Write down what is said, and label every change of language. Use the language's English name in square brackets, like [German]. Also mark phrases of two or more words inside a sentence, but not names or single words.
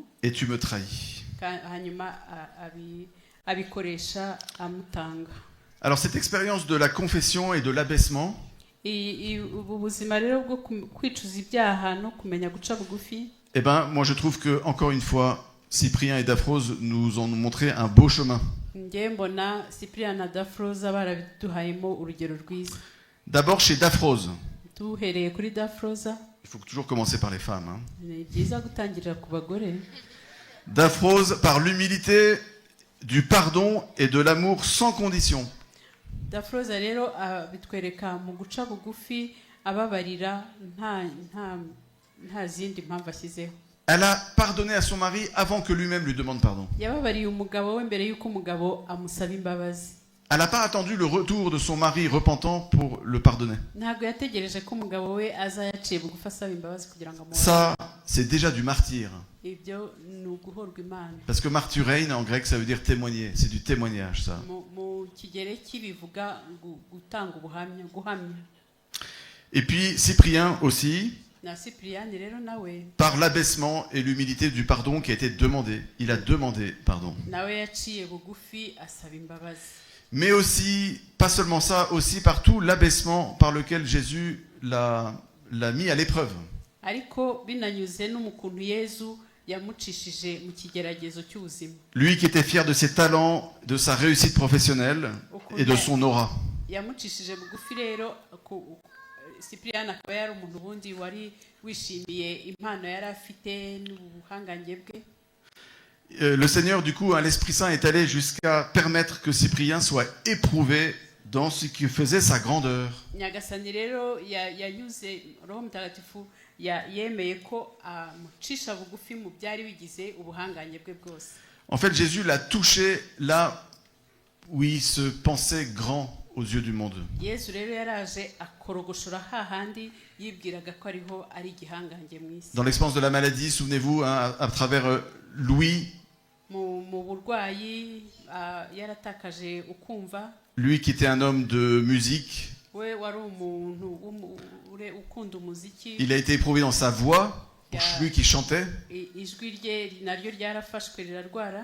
[French] et tu me trahis. [Kinyarwanda] hanyuma abikoresha amutanga. [French] Alors cette expérience de la confession et de l'abaissement, [Kinyarwanda] ubu buzima rero bwo kwicuza ibyaha no kumenya guca bugufi, [French] eh ben, moi je trouve que, encore une fois, Cyprien et Daphrose nous ont montré un beau chemin. [Kinyarwanda] ngewe mbona Cyprien na Daphrose barabiduhayemo urugero rwiza. [French] D'abord chez Daphrose. [Kinyarwanda] Duhereye kuri Daphrose. [French] Il faut toujours commencer par les femmes. Hein. [Kinyarwanda] Ni byiza gutangirira ku bagore. [French] Daphrose par l'humilité, du pardon et de l'amour sans condition. [Kinyarwanda] Daphrose rero bitwereka mu guca bugufi ababarira nta zindi mpamvu ashyizeho. [French] Elle a pardonné à son mari avant que lui-même lui demande pardon. [Kinyarwanda] Yababariye umugabo we mbere yuko umugabo amusaba imbabazi. [French] Elle n'a pas attendu le retour de son mari repentant pour le pardonner. [Kinyarwanda] Ntabwo yategereje ko umugabo we aza yaciye bugufi asaba imbabazi kugira ngo amubabarire. [French] Ça, c'est déjà du martyr. [Kinyarwanda] Ibyo ni uguhorwa Imana. [French] Parce que martyrein en grec, ça veut dire témoigner. C'est du témoignage, ça. [Kinyarwanda] Mu kigereki bivuga gutanga ubuhamya, guhamya. [French] Et puis Cyprien aussi, [Kinyarwanda] Na Cyprien rero nawe [French] par l'abaissement et l'humilité du pardon qui a été demandé. Il a demandé pardon. [Kinyarwanda] nawe yaciye bugufi asaba imbabazi. [French] Mais aussi, pas seulement ça, aussi par tout l'abaissement par lequel Jésus l'a mis à l'épreuve. [Kinyarwanda] Ariko binanyuze no mu kuntu Yezu yamucishije mu kigeragezo cy'ubuzima. [French] Lui qui était fier de ses talents, de sa réussite professionnelle et de son aura. [Kinyarwanda] Yamucishije bugufi rero Cyprien akaba yari umuntu bundi wari wishimiye impano yari afite n'ubuhangange bwe. [French] Le Seigneur, du coup, l'Esprit Saint est allé jusqu'à permettre que Cyprien soit éprouvé dans ce qui faisait sa grandeur. [Kinyarwanda] Nyagasani rero yanyuze Roho Mutagatifu yemeye ko amucisha bugufi mu byari bigize ubuhangange bwe bwose. [French] En fait, Jésus l'a touché là où il se pensait grand aux yeux du monde. [Kinyarwanda] Yesu rero yaraje akorogoshora hahandi yibwiraga ko ariho ari igihangange mu isi. [French] Dans l'expérience de la maladie, souvenez-vous, hein, à travers Louis, [Kinyarwanda] mu burwayi yaratakaje ukumva. [French] Lui qui était un homme de musique, [Kinyarwanda] We wari umuntu ukunda umuziki. [French] il a été éprouvé dans sa voix, pour lui qui chantait, [Kinyarwanda] Ijwi rye naryo ryarafashwe rirarwara.